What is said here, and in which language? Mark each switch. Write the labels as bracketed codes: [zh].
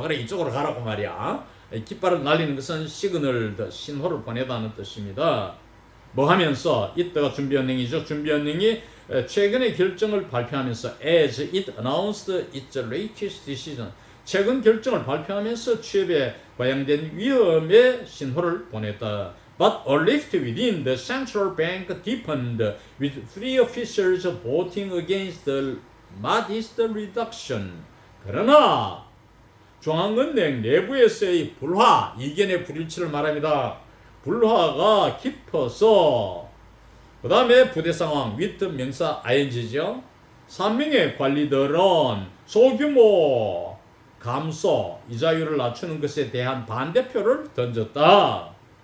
[ko] 그래 이쪽으로 가라고 말이야. 깃발을 날리는 것은 시그널, 신호를 보내다는 뜻입니다. 뭐 하면서 이때가 준비은행이죠. 준비은행이 최근의 결정을 발표하면서 [en] as it announced its latest decision [ko] 최근 결정을 발표하면서 취업에 과양된 위험의 신호를 보냈다. [en] But a rift within the central bank deepened with 3 officials voting against the modest reduction. [ko] 그러나 중앙은행 내부에서의 불화, 이견의 불일치를 말합니다. 불화가 깊어서 그 다음에 부대 상황, with 명사 ing죠. 3명의 관리들은 소규모 감소, 이자율을 낮추는 것에 대한 반대표를 던졌다.